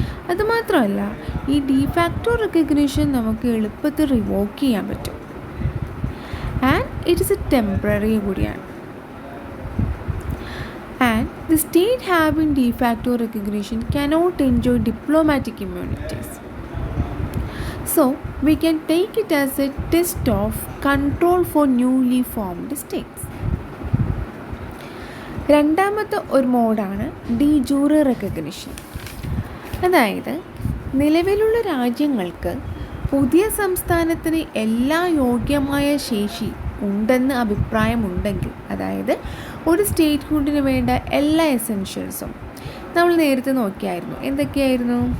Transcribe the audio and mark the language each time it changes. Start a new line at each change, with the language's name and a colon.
Malayalam: അതുമാത്രമല്ല, ഈ de facto recognition നമുക്ക് എളുപ്പത്തിൽ റിവോക്ക് ചെയ്യാൻ പറ്റും.
English: And it is a temporary കൂടിയാണ്. And the state having de facto recognition cannot enjoy diplomatic immunities. So we can take it as a test of control for newly formed states.
Malayalam: രണ്ടാമത്തെ ഒരു മോഡാണ് D ജൂറെ recognition. അതായത് നിലവിലുള്ള രാജ്യങ്ങൾക്ക് പുതിയ സംസ്ഥാനത്തിന് എല്ലാ യോഗ്യമായ ശേഷി ഉണ്ടെന്ന് അഭിപ്രായമുണ്ടെങ്കിൽ, അതായത് ഒരു സ്റ്റേറ്റ് ഹുഡിന് വേണ്ട എല്ലാ എസെൻഷ്യൽസും നമ്മൾ നേരത്തെ നോക്കിയായിരുന്നു. എന്തൊക്കെയായിരുന്നു?